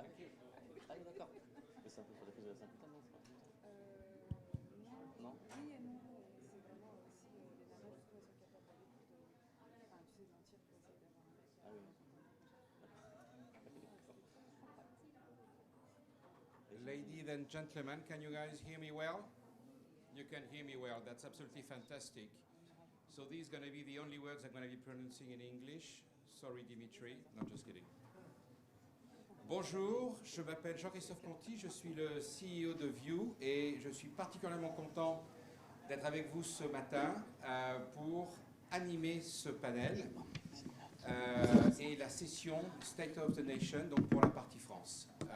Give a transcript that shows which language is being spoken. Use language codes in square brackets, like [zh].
[fr] un peu sur les prises de la Saint-Quentin, non, Non. non. Oui et non. C'est vraiment aussi les nanas, justement, elles sont capables d'aller plus de. Enfin, tu sais, mentir pour essayer d'avoir un mec. Ah oui. [en] Ladies and gentlemen, can you guys hear me well? You can hear me well. That's absolutely fantastic. So these are going to be the only words I'm going to be pronouncing in English. Sorry, Dimitri. No, just kidding. [fr] Bonjour, je m'appelle Jean-Christophe Conti, je suis le CEO de View et je suis particulièrement content d'être avec vous ce matin pour animer ce panel et la session State of the Nation, donc pour la partie France.